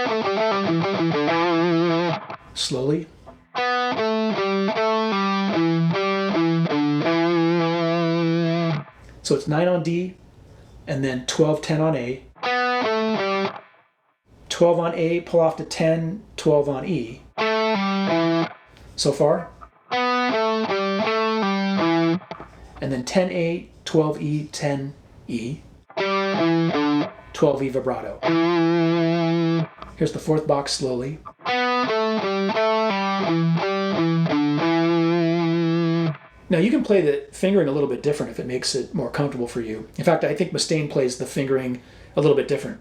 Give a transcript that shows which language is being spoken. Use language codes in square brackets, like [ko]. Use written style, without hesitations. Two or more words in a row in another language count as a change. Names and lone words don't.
[en] Slowly. So it's 9 on D, and then 12, 10 on A. 12 on A, pull off to 10, 12 on E. So far. And then 10A, 12E, 10E, 12E vibrato. Here's the fourth box, slowly. Now you can play the fingering a little bit different if it makes it more comfortable for you. In fact, I think Mustaine plays the fingering a little bit different.